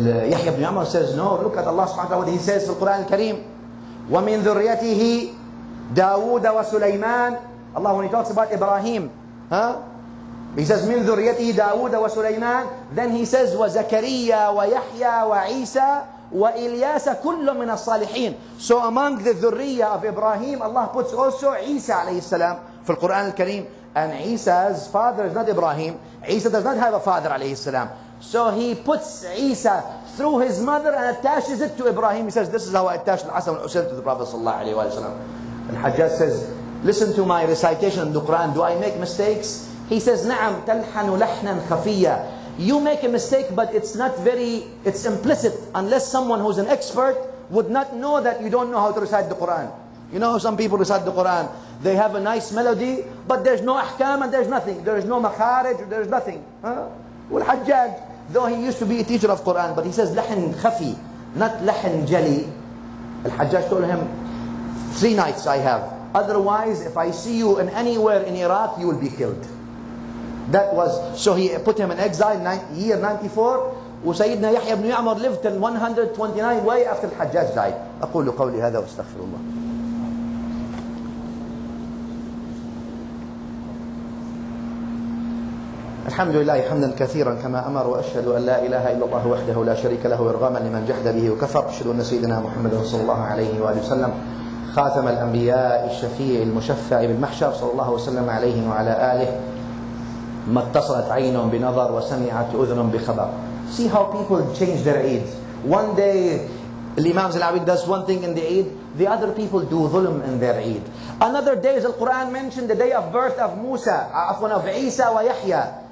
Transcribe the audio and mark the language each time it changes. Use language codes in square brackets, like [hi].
[en] Yahya ibn Ya'mar says, no, look at Allah subhanahu wa ta'ala, what He says in the Quran al-Kareem. [ar] وَمِن ذُرِّيَّتِهِ دَاوُودَ وَسُلَيْمَانَ. [en] Allah, when He talks about Ibrahim, He says, [ar] مِن ذُرِّيَّتِهِ دَاوُودَ وَسُلَيْمَانَ. [en] Then He says, [ar] وَزَكَرِيَّا وَيَحْيَا وَعِيسَى وَإِلْيَاسَ كُلٌّ مِنَ الصَّالِحِينَ. [en] So among the dhurriya of Ibrahim, Allah puts also Isa alayhi salam for the Quran al-Kareem. And Isa's father is not Ibrahim. Isa does not have a father alayhi salam. So He puts Isa through his mother and attaches it to Ibrahim. He says, this is how I attach Al-Hasan al-Husayn to the Prophet sallallahu alayhi wa sallam. And Hajjaj says, listen to my recitation of the Quran. Do I make mistakes? He says, [ar] نعم تلحن لحنا خفيا. [en] You make a mistake, but it's implicit, unless someone who's an expert would not know that you don't know how to recite the Quran. You know how some people recite the Quran, they have a nice melody, but there's no ahkam and there's nothing. There is no makharij, there's nothing. Well, Hajjaj, though he used to be a teacher of Quran, but he says [ar] لحن خفي, [en] not [ar] لحن جلي. [en] Al-Hajjaj told him, 3 nights I have. Otherwise, if I see you in anywhere in Iraq, you will be killed. That was, so he put him in exile, year 94. وسيدنا يحيى بن يعمر lived till 129 way after Al-Hajjaj died. [ar] أقول قولي هذا واستغفر الله. الحمد لله حمدا كثيرا كما أمر، وأشهد أن لا إله إلا الله وحده لا شريك له إرغاما لمن جحد به وكفر. أشهد أن سيدنا محمد صلى الله عليه وآله وسلم خاتم الأنبياء الشفيع المشفع بالمحشر، صلى الله وسلم عليه وعلى آله. ما اتصلت عين بنظر وسمعت أذن بخبر. [en] See how people change their Eids. One day Al-Imam al-Awi does one thing in the Eid, the other people do dhulm in their Eid. Another day, as the Quran mentioned, the day of birth of Musa, of Isa wa Yahya.